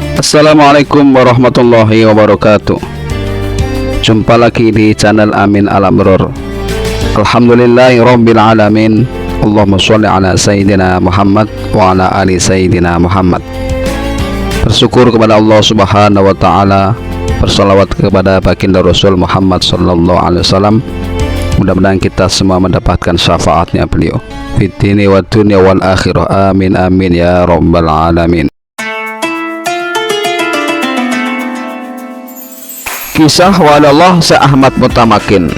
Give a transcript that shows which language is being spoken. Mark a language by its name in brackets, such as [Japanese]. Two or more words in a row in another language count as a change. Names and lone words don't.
[Arabic] السلام عليكم ورحمة الله وبركاته. [Indonesian] Jumpa lagi di channel Amin Al-Amrur. [Arabic] الحمد لله رب العالمين. اللهم صل على سيدنا محمد وعلى آل سيدنا محمد. [Indonesian] Bersyukur kepada Allah [Arabic] سبحانه وتعالى, [Indonesian] bersalawat kepada baginda Rasul Muhammad [Arabic] صلى الله عليه وسلم. [Indonesian] Mudah-mudahan kita semua mendapatkan syafaatnya beliau [Arabic] في الدين والدنيا والآخرة. آمين آمين يا رب العالمين. Kisah Walillah Syekh Ahmad Mutamakin.